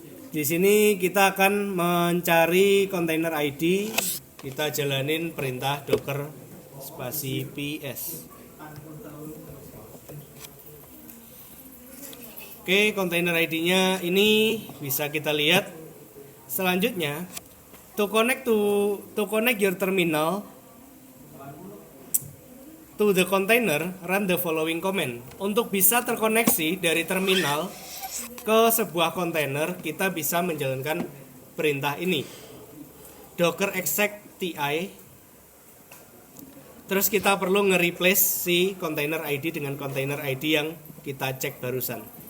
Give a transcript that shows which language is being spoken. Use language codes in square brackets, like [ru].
[id] Di sini kita akan mencari container ID, kita jalanin perintah docker spasi ps. Oke, container ID-nya ini bisa kita lihat. [en] Selanjutnya, to connect your terminal to the container, run the following command. [id] Untuk bisa terkoneksi dari terminal ke sebuah kontainer, kita bisa menjalankan perintah ini. [en] Docker exec ti. [id] Terus kita perlu nge-replace si container ID dengan container ID yang kita cek barusan.